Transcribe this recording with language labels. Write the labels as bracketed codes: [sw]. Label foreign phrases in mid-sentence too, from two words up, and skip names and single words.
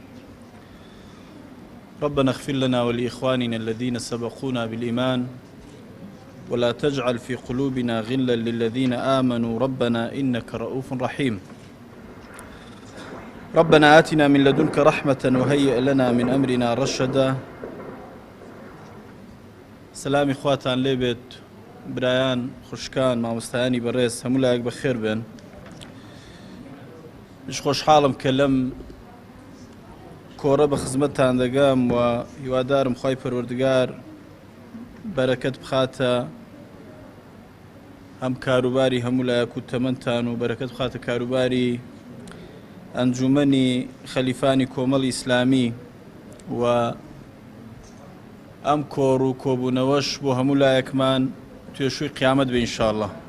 [ar] ربنا اغفر لنا ولإخواننا الذين سبقونا بالإيمان ولا تجعل في قلوبنا غلا للذين آمنوا ربنا إنك رؤوف رحيم. ربنا آتنا من لدنك رحمة وهيئ لنا من أمرنا رشدا. [ckb] سلامي خواتان لێبێت، برایان خوشکان، مامۆستایانی بەڕێز هەموو لایەک بەخێر بێن. خۆشحاڵم کە لەم کۆڕە بە خزمەتتان دەگەم و هیوادارم خوای پەروەردگار بەرەکەت بخاتە هەم کاروباری هەموو لایەک و تەمەنتان و بەرەکەت بخاتە کاروباری ئەنجومەنی خەلیفانی کۆمەڵی ئیسلامی و ئەم کۆڕ و کۆبوونەوەش بۆ هەموو لایەکمان توێشووی قیامەت بێ ئینشاءالله.